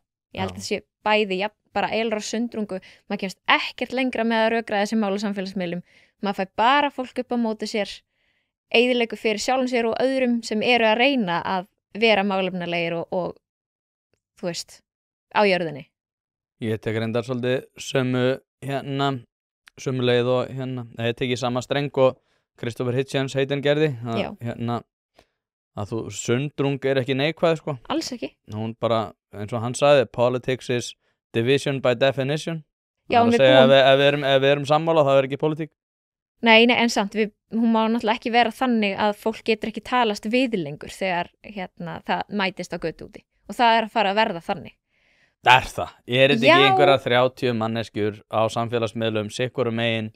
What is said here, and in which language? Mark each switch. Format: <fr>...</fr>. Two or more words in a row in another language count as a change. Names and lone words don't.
<is>Ég held að það sé bæði bara eilra sundrungu, maður kemst ekkert lengra með að rökra þessi mála samfélagsmiðlum, maður fær bara fólk upp á móti sér, eyðilegu fyrir sjálfum sér og öðrum sem eru að reyna að vera málefnalegir og þú veist, á jörðinni. Ég tek reyndar svolítið sömu leið og ég tek í sama streng og Christopher Hitchens heitinn gerði að þú sundrung er ekki neikvæð sko. Alls ekki. Hún bara, eins og hann sagði,</is> <en>politics is division by definition.</en> <is>Já, ef við erum sammála þá er ekki politík. Nei, en samt, hún má náttúrulega ekki vera þannig að fólk getur ekki talast við lengur þegar það mætist á götu úti og það er að fara að verða þannig. Það? Er þetta ekki einhverja 30 manneskjur á samfélagsmiðlum, sikkur megin?</is>